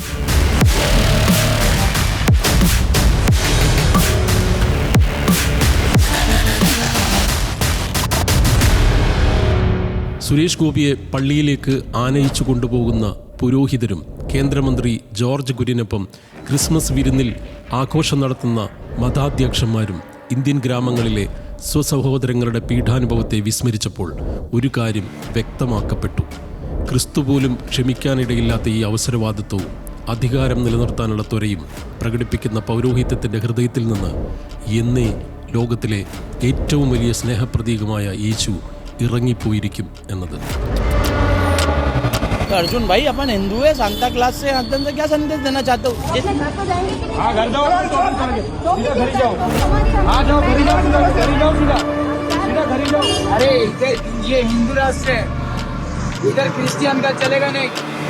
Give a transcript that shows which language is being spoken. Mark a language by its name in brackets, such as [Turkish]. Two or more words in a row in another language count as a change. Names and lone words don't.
[Malayalam] സുരേഷ് ഗോപിയെ പള്ളിയിലേക്ക് ആനയിച്ചു കൊണ്ടുപോകുന്ന പുരോഹിതരും കേന്ദ്രമന്ത്രി ജോർജ് കുര്യനൊപ്പം ക്രിസ്മസ് വിരുന്നിൽ ആഘോഷം നടത്തുന്ന മതാധ്യക്ഷന്മാരും ഇന്ത്യൻ ഗ്രാമങ്ങളിലെ സ്വസഹോദരങ്ങളുടെ പീഡാനുഭവത്തെ വിസ്മരിച്ചപ്പോൾ ഒരു കാര്യം വ്യക്തമാക്കപ്പെട്ടു. ക്രിസ്തു പോലും ക്ഷമിക്കാനിടയില്ലാത്ത ഈ അവസരവാദിത്വവും അധികാരം നിലനിർത്താനുള്ള ത്വരയും പ്രകടിപ്പിക്കുന്ന പൗരോഹിത്യത്തിൻ്റെ ഹൃദയത്തിൽ നിന്ന് എന്നേ ലോകത്തിലെ ഏറ്റവും വലിയ സ്നേഹപ്രതീകമായ യേശു ഇറങ്ങിപ്പോയിരിക്കും എന്നത്. [Hindi] अर्जुन भाई अपन हिंदू है, सांता क्लास से एकदम से क्या संदेश देना चाहते हो? हाँ घर जाओ, सीधा घर जाओ, हाँ जाओ घर जाओ, सीधा घर जाओ। अरे ये हिंदू राष्ट्र है, इधर क्रिश्चियन का चलेगा नहीं।